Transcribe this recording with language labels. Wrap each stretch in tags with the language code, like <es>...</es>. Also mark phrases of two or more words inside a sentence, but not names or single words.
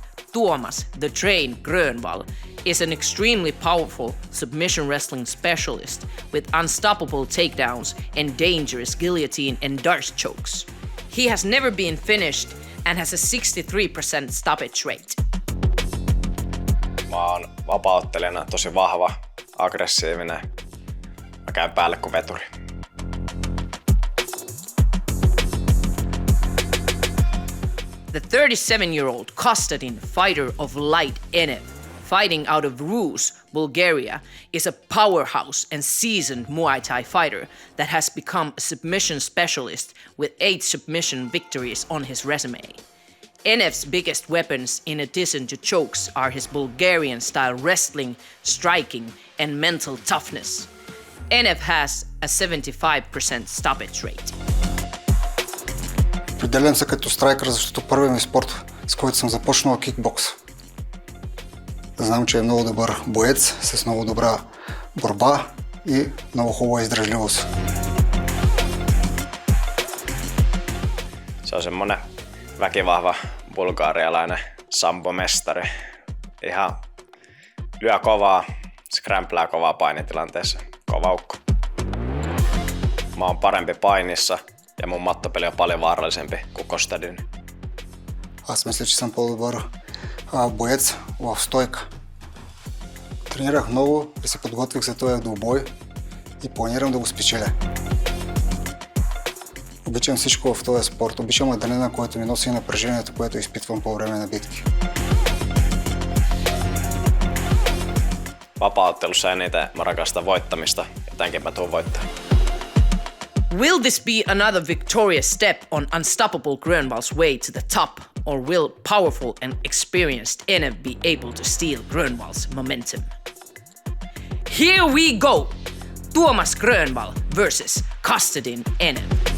<en>Tuomas "The Train" Grönvall, is an extremely powerful submission wrestling specialist with unstoppable takedowns and dangerous guillotine and dart chokes. He has never been finished and has a 63% stoppage rate.</en> <fi>Mä oon vapauttelijana tosi vahva, aggressiivinen. Mä käyn päälle kuin veturi.</fi> <en>The 37-year-old Kostadin fighter of light Enev, fighting out of Rus, Bulgaria, is a powerhouse and seasoned Muay Thai fighter that has become a submission specialist with 8 submission victories on his resume. Enev's biggest weapons, in addition to chokes, are his Bulgarian-style wrestling, striking, and mental toughness. Enev has a 75% stoppage rate.</en> <bg>Определям се като страйкър, защото първият ми спорт, с който съм започнал, е кикбокс. Знам, че е много добър боец, с много добра борба и много хубава издръжливост.</bg> <fi>Se on semmonen väkivahva bulgarialainen sambomestari. Ihan lyö kovaa, skrämplää kovaa painitilanteessa. Kova ukko. Mä oon parempi painissa ja mun mattopeli on paljon vaarallisempi kuin Kostadin.</fi> <bg>Аз мисля, че съм по-добър боец в стойка. Тренирах много и се подготвих за този двубой и планирам да го спечеля. Обичам всичко в този спорт. Обичам адреналина, който ми носи, и напрежението, което изпитвам по време на битки.</bg> <fi>Vapaaottelussa eniten mä rakastan voittamista, jotenkin mä tuun voittaa.</fi> <en>Will this be another victorious step on unstoppable Grönvall's way to the top, or will powerful and experienced Enev be able to steal Grönvall's momentum? Here we go! Tuomas Grönvall versus Kostadin Enev.</en>